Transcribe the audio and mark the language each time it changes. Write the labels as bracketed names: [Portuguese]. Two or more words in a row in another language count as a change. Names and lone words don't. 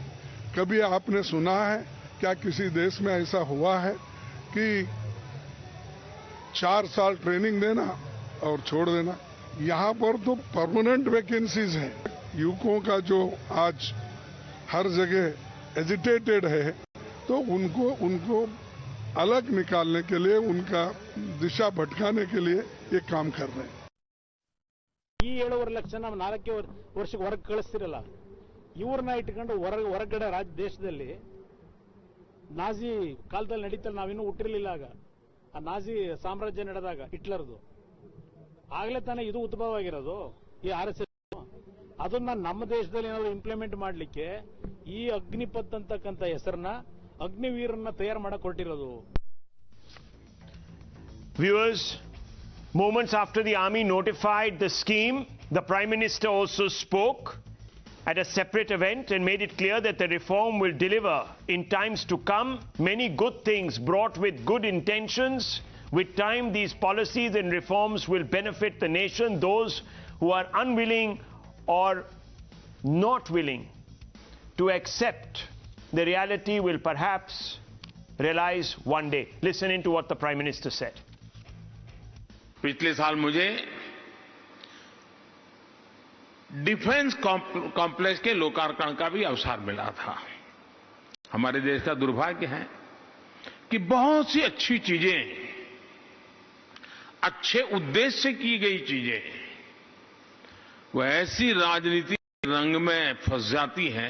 [Hindi] कभी आपने सुना है क्या किसी देश में ऐसा हुआ है कि 4 साल ट्रेनिंग देना और छोड़ देना? यहाँ पर तो [English] permanent vacancies [Hindi] हैं। युवकों का जो आज हर जगह एजिटेटेड है, तो उनको अलग निकालने के लिए, उनका दिशा भटकाने के लिए ये काम कर रहे हैं। [Kannada] ಈ 7.5 ಲಕ್ಷ ನಾವು 4 ವರ್ಷಕ್ಕೆ ಹೊರಗೆ ಕಳಿಸ್ತಿರಲ್ಲ, ಇವ್ರನ್ನ ಇಟ್ಕೊಂಡು ಹೊರಗಡೆ ದೇಶದಲ್ಲಿ ನಾಜಿ ಕಾಲದಲ್ಲಿ ನಡೀತಲ್ಲ, ನಾವಿನ್ನೂ ಹುಟ್ಟಿರಲಿಲ್ಲ ಆಗ, ಆ ನಾಜಿ ಸಾಮ್ರಾಜ್ಯ ನಡೆದಾಗ ಹಿಟ್ಲರ್ದು ಆಗ್ಲೇ ತಾನೇ ಇದು ಉದ್ಭವ ಆಗಿರೋದು ಈ RSS. ಅದನ್ನ ನಮ್ಮ ದೇಶದಲ್ಲಿ ಏನಾದ್ರು ಇಂಪ್ಲಿಮೆಂಟ್ ಮಾಡಲಿಕ್ಕೆ ಈ ಅಗ್ನಿಪಥ್ ಅಂತಕ್ಕಂಥ ಹೆಸರನ್ನ ಅಗ್ನಿವೀರನ್ನ ತಯಾರು ಮಾಡಕ್ಕೆ ಹೊರಟಿರೋದು. [English] Viewers, moments after the army notified the scheme, the Prime Minister also spoke at a separate event and made it clear that the reform will deliver in times to come many good things brought with good intentions. With time, these policies and reforms will benefit the nation. Those who are unwilling or not willing to accept the reality will perhaps realize one day. Listen into what the Prime Minister said. [Hindi] पिछले साल मुझे डिफेंस कॉम्प्लेक्स के लोकार्पण का भी अवसर मिला था। हमारे देश का दुर्भाग्य है कि बहुत सी अच्छी चीजें, अच्छे उद्देश्य से की गई चीजें, वो ऐसी राजनीति रंग में फंस जाती हैं।